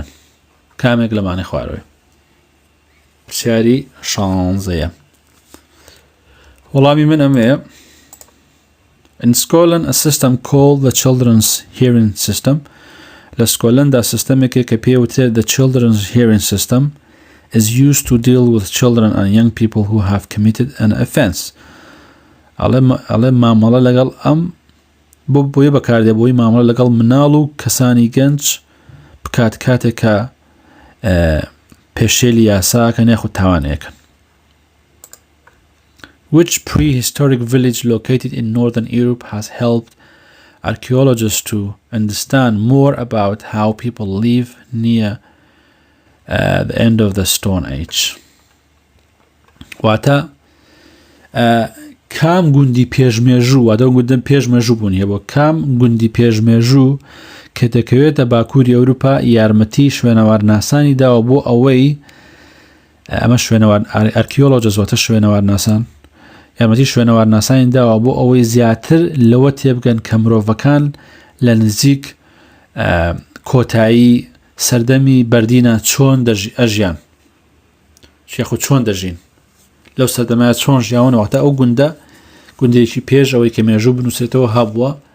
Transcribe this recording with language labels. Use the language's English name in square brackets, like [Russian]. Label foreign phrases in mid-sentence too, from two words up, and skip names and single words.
[Central Kurdish] کامێک لەمانەی خوارەوەی. پرسیاری 16 وەڵامی من ئەمەیە. [English] In Scotland, a system called the Children's Hearing System. [Central Kurdish] لە سکۆلەندا سیستەمێکە کە پێوترێت [English] the Children's Hearing System is used to deal with children and young people who have committed an offense. [Central Kurdish] ئەڵێ مامەڵە لەگەڵ ئەم بۆیە بەکاردێ بۆی مامەڵە لەگەڵ مناڵ و کەسانی گەنج بکات کاتێکە پێشێلی یاساکەن یاخود تاوانەیەکەن. [English] Which prehistoric village located in northern Europe has helped archaeologists to understand more about how people live near the end of the Stone Age. [Central Kurdish] واتە کام گوندی پێشمێژوو واتە گوندن پێشمێژوو بوون هەیە بۆ کام گوندی پێشمێژوو کە دەکەوێتە باکووری ئەوروپا یارمەتی شوێنەوارناسانی داوە بۆ ئەوەی ئەمە شوێنەوار ئارکیۆلۆجیست واتە شوێنەوارناسان یارمەتی شوێنەوارناسانی داوە بۆ ئەوەی زیاتر لەوە تێبگەن کە مرۆڤەکان لە نزیک کۆتایی سەردەمی بەردینە چۆن ئەژیان یاخو چۆن دەژین لەو سەردەمایە چۆن ژیاونەوەتە ئەو گوندێکی پێش ئەوەی کە مێژوو بنووسێتەوە هەبووە.